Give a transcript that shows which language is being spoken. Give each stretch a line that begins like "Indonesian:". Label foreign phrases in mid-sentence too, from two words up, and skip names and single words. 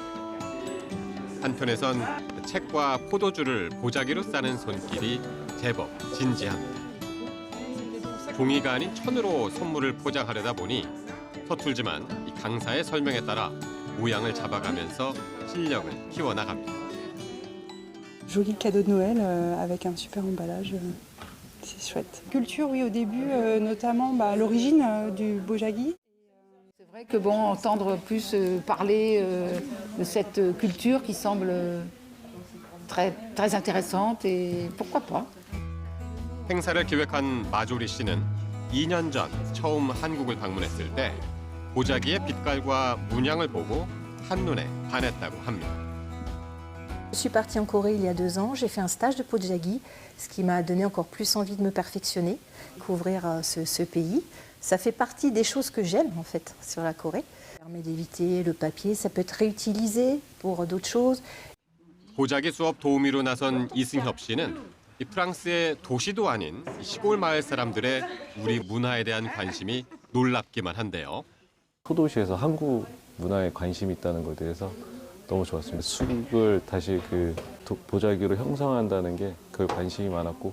Korean: 한편에선 책과 포도주를 보자기로 싸는 손길이 제법 진지합니다. 종이가 아닌 천으로 선물을 포장하려다 보니 서툴지만 이 강사의 설명에 따라 모양을 잡아가면서 실력을 키워나갑니다.
French: Joli cadeau de Noël avec un super emballage, c'est chouette. Culture, oui, au début, notamment l'origine du Bojagi. C'est vrai que bon, entendre plus parler de cette culture qui semble très, très intéressante et pourquoi pas.
Korean: 행사를 기획한 마조리 씨는 2년 전 처음 한국을 방문했을 때 보자기의 빛깔과 문양을 보고 한눈에 반했다고 합니다.
French: Je suis partie en Corée il y a 2 ans, j'ai fait un stage de Bojagi, ce qui m'a donné encore plus envie de me perfectionner, découvrir ce pays. Ça fait partie des choses que j'aime en fait sur la Corée. Ça permet d'éviter le papier, ça peut être réutilisé pour d'autres choses.
Korean: 보자기 수업 도우미로 나선 이승협 씨는 이 프랑스의 도시도 아닌 시골 마을 사람들의 우리 문화에 대한 관심이 놀랍기만 한데요. 소도시에서 한국 문화에 관심이 있다는 것에 대해서 너무 좋았습니다. 수국을 다시 그 보자기로 형성한다는 게 그 관심이 많았고.